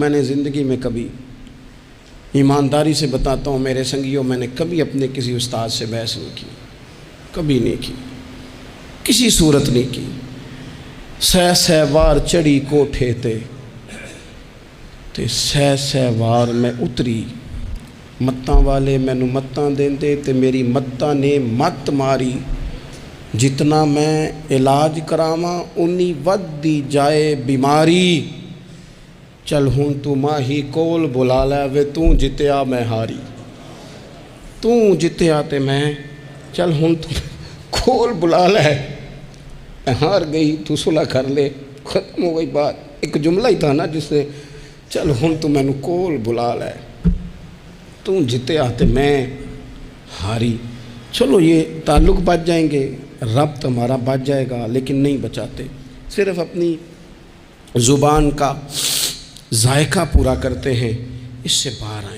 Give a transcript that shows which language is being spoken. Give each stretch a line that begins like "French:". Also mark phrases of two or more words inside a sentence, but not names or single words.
Urdu: میں نے زندگی میں کبھی، ایمانداری سے بتاتا ہوں میرے سنگیوں، میں نے کبھی اپنے کسی استاد سے بحث نہیں کی، کبھی نہیں کی، کسی صورت نہیں کی۔
Punjabi: سہ وار چڑھی کوٹھے تے سہ وار میں اتری، متاں والے مینو متاں دیندے تے میری متاں نے مت ماری، جتنا میں علاج کراواں اُنی ودی جائے بیماری، چل ہن تو ماہی کول بلا لے وے توں جتیا میں ہاری، توں جتیا تے میں، چل ہن تو کول بلا لے،
Urdu: میں ہار گئی تو صلح کر لے، ختم ہو گئی بات۔ ایک جملہ ہی تھا نا جس سے
Punjabi: چل ہن تو مینو کول بلا لے، توں جتیا تے میں ہاری۔
Urdu: چلو یہ تعلق بچ جائیں گے، ربط ہمارا بچ جائے گا، لیکن نہیں بچاتے، صرف اپنی زبان کا ذائقہ پورا کرتے ہیں، اس سے بات